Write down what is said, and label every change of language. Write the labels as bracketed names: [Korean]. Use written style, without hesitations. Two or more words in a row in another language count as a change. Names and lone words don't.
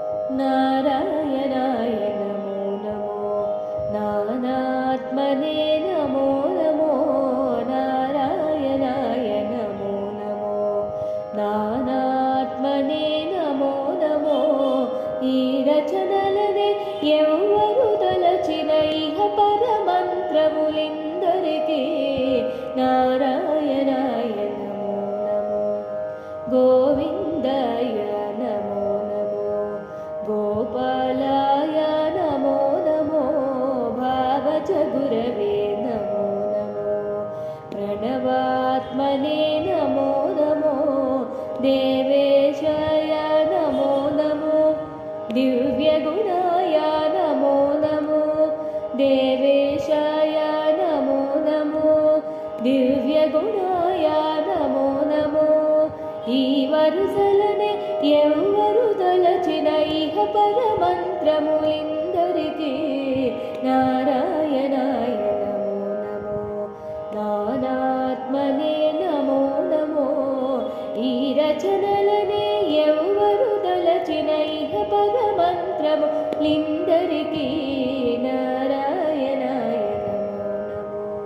[Sanskrit] नारायणाय नमो नमो नानात्मने नमो नमो नारायणाय नमो नमो नानात्मने नमो नमो [Telugu] ఈ రచనలనే ఎవ్వరు తలచిన ఇహ పరమంత్రములిందరికీ [Sanskrit] నారాయణాయ నమో నమో గోవిందాయ నమో నమో గోపాలాయ నమో నమో భావజ గురవే నమో నమో ప్రణవాత్మనే నమో నమో దేవేశాయ నమో నమో दिव्यगुणाय नमो नमो देवेशाय नमो नमो दिव्यगुणाय नमो नमो [Telugu] ఈ వరుసలనే ఎవ్వరు తలచిన ఇహ పరమంత్రములిందరికీ [Sanskrit] నారాయణాయ నమో నమో నానాత్మనే నమో నమో [Telugu] ఈ రచనలనే ఎవ్వరు తలచిన ఇహ పరమంత్రములిందరికీ [Sanskrit] నారాయణాయ నమో నమో